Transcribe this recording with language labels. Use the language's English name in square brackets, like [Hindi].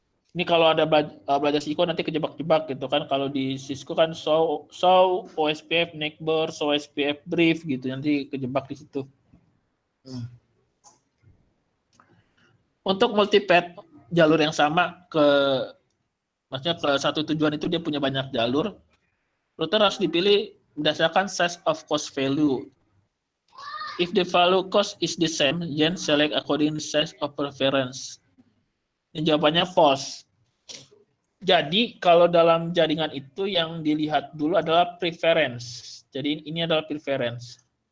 [Indonesian] Ini kalau ada belajar Cisco nanti kejebak-jebak gitu kan. Kalau di Cisco kan show OSPF neighbor, show OSPF brief gitu, nanti kejebak di situ. Untuk multipath jalur yang sama maksudnya ke satu tujuan itu dia punya banyak jalur, router harus dipilih berdasarkan [English] size of cost value. If the value cost is the same, then select according to size of preference. [Indonesian] Ini jawabannya false. Jadi kalau dalam jaringan itu yang dilihat dulu adalah preference. Jadi ini adalah preference.